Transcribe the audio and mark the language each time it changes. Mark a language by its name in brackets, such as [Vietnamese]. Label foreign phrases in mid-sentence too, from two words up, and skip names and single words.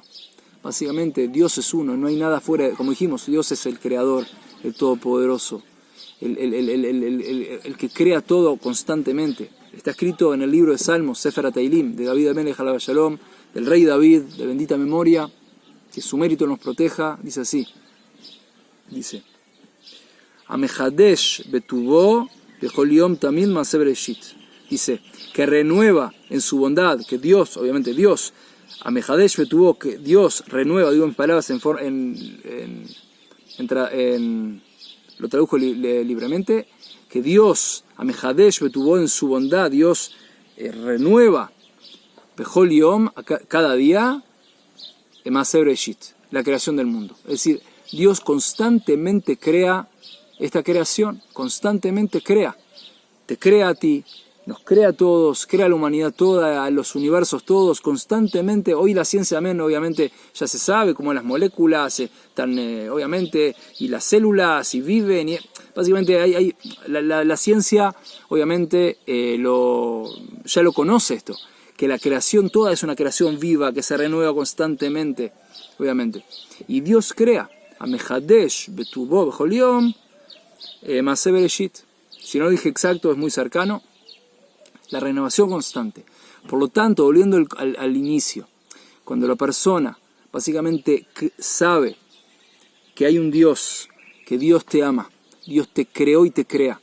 [Spanish] Básicamente, Dios es uno, no hay nada fuera, como dijimos, Dios es el creador, el todopoderoso, el que crea todo constantemente. Está escrito en el libro de Salmos, Sefer HaTeilim, de David [Hebrew] המלך עליו השלום, [Spanish] del rey David, de bendita memoria, que su mérito nos proteja, dice así, dice, [Hebrew] המחדש בטובו בכל יום תמיד מעשה בראשית. [Spanish] Dice, que renueva en su bondad, que Dios, obviamente Dios, [Hebrew] המחדש בטובו, [Spanish] que Dios renueva, digo en palabras lo tradujo libremente, que Dios, [Hebrew] המחדש בטובו [Spanish] en su bondad, Dios renueva, [Hebrew] בכל יום, [Spanish] cada día, [Hebrew] מעשה בראשית, [Spanish] la creación del mundo. Es decir, Dios constantemente crea esta creación, constantemente crea. Te crea a ti, nos crea a todos, crea a la humanidad toda, a los universos todos, constantemente. Hoy la ciencia, obviamente, ya se sabe cómo las moléculas están, obviamente, y las células, y viven. Y, básicamente, la ciencia, obviamente, ya lo conoce esto, que la creación toda es una creación viva, que se renueva constantemente, obviamente. Y Dios crea. [Hebrew] המחדש בטובו בכל יום מעשה בראשית. [Spanish] Si no lo dije exacto, es muy cercano. La renovación constante. Por lo tanto, volviendo al inicio, cuando la persona básicamente sabe que hay un Dios, que Dios te ama, Dios te creó y te crea.